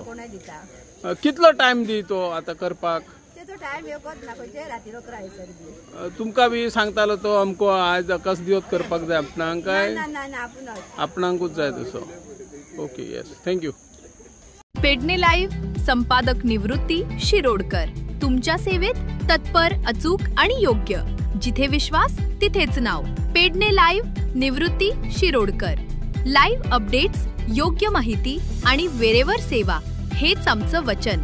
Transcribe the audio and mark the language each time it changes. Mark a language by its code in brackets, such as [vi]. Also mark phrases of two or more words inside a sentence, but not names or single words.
[kok] कोणा दिता. कितलो टाइम दी तो आता करपाक? तेचो टाइम येवत ना खंयचे राती 11 हैसर बी. तुमकां बी सांगतालो तो अमको आज आकाश दिवत करपाक जाय आपणाक काय? ना आपुणच. आपणाकूच जाय तसो. [en] OK yes thank you. [mr] पेडणे लाईव्ह संपादक निवृत्ती शिरोडकर तुमच्या सेवेत तत्पर, अचूक आणि योग्य. जिथे विश्वास तिथेच नाव. पेडणे लाईव्ह निवृत्ती शिरोडकर. [en] live updates, [mr] योग्य माहिती आणि वेरेवर सेवा हेच आमचं वचन.